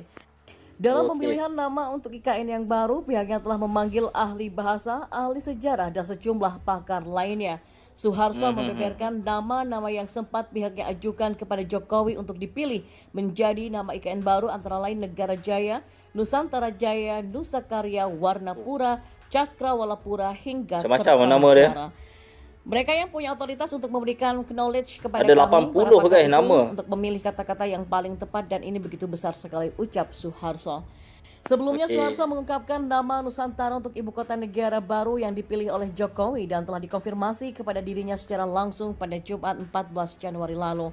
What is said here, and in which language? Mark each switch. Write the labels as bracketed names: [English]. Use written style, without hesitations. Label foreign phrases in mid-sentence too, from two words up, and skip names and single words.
[Indonesian] Dalam pemilihan nama untuk IKN yang baru, pihaknya telah memanggil ahli bahasa, ahli sejarah, dan sejumlah pakar lainnya. Soeharto membeberkan nama-nama yang sempat pihaknya ajukan kepada Jokowi untuk dipilih menjadi nama IKN baru antara lain Negara Jaya, Nusantara Jaya, Nusa Karya, Warnapura, Cakrawalapura, hingga Kertanegara. Mereka yang punya otoritas untuk memberikan knowledge kepada ada kami, 80 guys nama untuk memilih kata-kata yang paling tepat, dan ini begitu besar sekali, ucap Soeharto. Sebelumnya Soeharto mengungkapkan nama Nusantara untuk ibu kota negara baru yang dipilih oleh Jokowi dan telah dikonfirmasi kepada dirinya secara langsung pada Jumat 14 Januari lalu.